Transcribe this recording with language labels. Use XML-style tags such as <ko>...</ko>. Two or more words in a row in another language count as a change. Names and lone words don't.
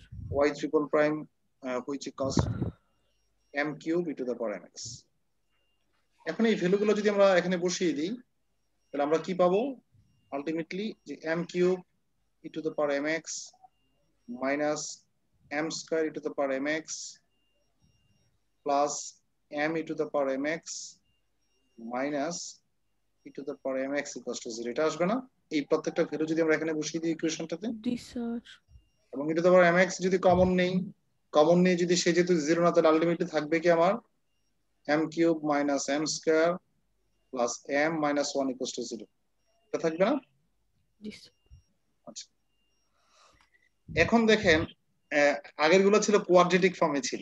<en>y triple prime which equals m cube e to the power m x.</en> <bn>এখন এই ভ্যালুগুলো যদি আমরা এখানে বসিয়ে দিই, তাহলে আমরা কি পাবো আলটিমেটলি?</bn> <en>যে m cube e to the power m x minus m square e to the power m x plus m e to the power mx মাইনাস e to the power mx equals to 0।</en> <bn>এটা আসবে না? এই প্রত্যেকটা ভ্যালু যদি আমরা এখানে বসিয়ে দিই ইকুয়েশনটাতে, জি স্যার। এবং</bn> <en>e to the power mx</en> <bn>যদি কমন নেই, কমন নিয়ে যদি সে যেহেতু 0 না, তাহলে আলটিমেটলি থাকবে কি আমার</bn> <en>m cube minus m square plus m minus 1 equals to 0.</en> <bn>এটা থাকবে না? জি স্যার। আচ্ছা, এখন দেখেন আগের গুলো ছিল</bn> <en>quadratic form-e</en> <bn>ছিল।</bn>